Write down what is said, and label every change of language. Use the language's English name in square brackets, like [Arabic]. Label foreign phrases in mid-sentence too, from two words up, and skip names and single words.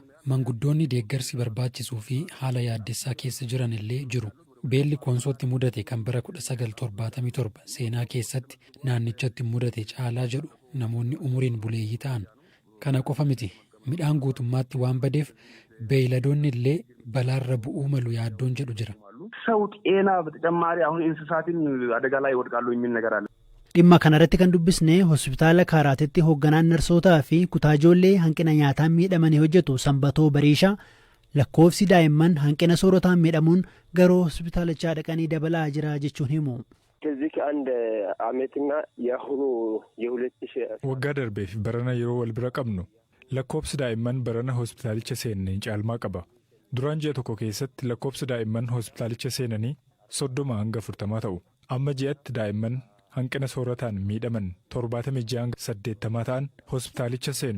[Oromo] Manguddoonni deeggarsi barbaachisuu fi haala yaaddessaa keessa jiran illee jiru. Beelli Koonsootti mudate kan bara 1977 seenaa keessatti naannichatti mudate caalaa jedhu namoonni umuriin buleeyyii ta'an. Kana qofa miti. Midhaan guutummaatti waan badeef beeyladoonni illee balaarra bu'uu malu yaaddoon jedhu jira. [Amharic] ሰው ጤና በተጨማሪ አሁን እንስሳትን አደጋ ላይ ይወድቃሉ የሚል ነገር አለ። [Oromo] Dhimma kanarratti kan dubbisne hospitaala Kaaraatitti hoogganaan narsootaa fi kutaa ijoollee hanqina nyaataan miidhamanii hojjetu Sanbatoo Bariishaa lakkoofsi daa'imman hanqina soorataan miidhamuun garuu hospitaalichaa dhaqanii dabalaa jira jechuun himu. [Amharic] ከዚህ ከአንድ ዓመትና የአሁኑ የ2000 [Oromo] waggaa darbee fi barana yeroo wal bira qabnu lakkoofsi daa'imman barana hospitaalicha seenanii caalmaa qaba. Duraan ji'a tokko keessatti lakkoofsi daa'imman hospitaalicha seenanii 30 hanga 40 ta'u. Amma ji'atti daa'imman hanqina soorataan miidhaman 76 hanga 80 ta'an hospitaalicha seenu.